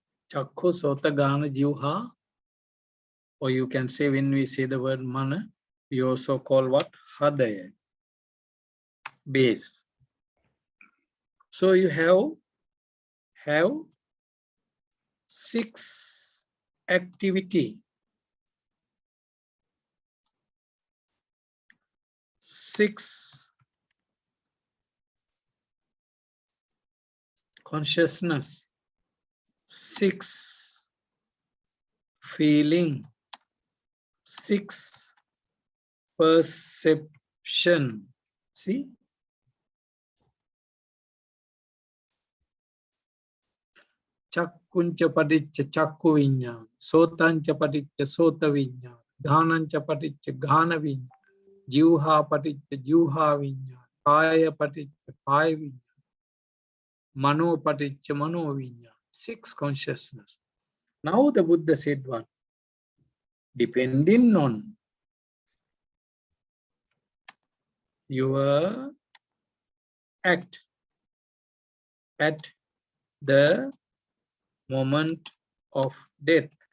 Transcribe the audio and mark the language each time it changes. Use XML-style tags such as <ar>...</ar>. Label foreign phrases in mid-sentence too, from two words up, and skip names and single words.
<pi>Chakku, Sota, Gana, Jivha.</pi> <en>Or you can say when we say the word mana, we also call what? Hadaya. Base. So you have 6 activity. 6 consciousness. 6 feeling. 6 perception. See?</en> <pi>Chakkuncha paticca chakku viññāna, sotancha paticca sota viññāna, ghanancha paticca ghana viññāna, jivha paticca jivha viññāna, kaya paticca kaya viññāna, mano paticca mano viññāna.</pi> <en>6 consciousness. Now the Buddha said what? Depending on your act at the moment of death.</en>